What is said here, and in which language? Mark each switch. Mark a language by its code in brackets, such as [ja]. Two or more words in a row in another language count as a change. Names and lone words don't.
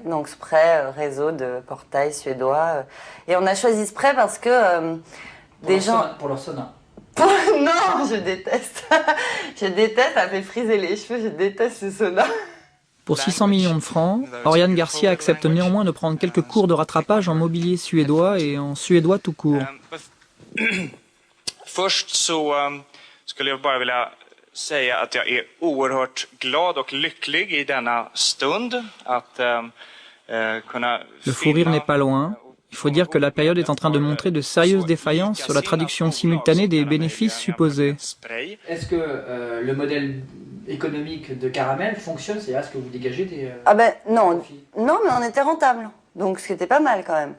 [fr] Donc Spray, réseau de portail suédois. Et on a choisi Spray parce que Pour leur sauna. Non, je déteste. Je déteste, ça fait friser les cheveux, je déteste ce sauna. Pour 600 millions de francs, Oriane Garcia accepte néanmoins de prendre quelques cours de rattrapage en mobilier suédois et en suédois tout court. [sv] Först så skulle jag bara vilja säga att jag är oerhört glad och lycklig i denna stund att kunna. [fr] Le fou rire n'est pas loin. Il faut dire que la période est en train de montrer de sérieuses défaillances sur la traduction simultanée des bénéfices supposés. Est-ce que le modèle économique de Caramel fonctionne? C'est-à-dire, est-ce que vous dégagez des... non, mais on était rentable. Donc ce qui était pas mal quand même.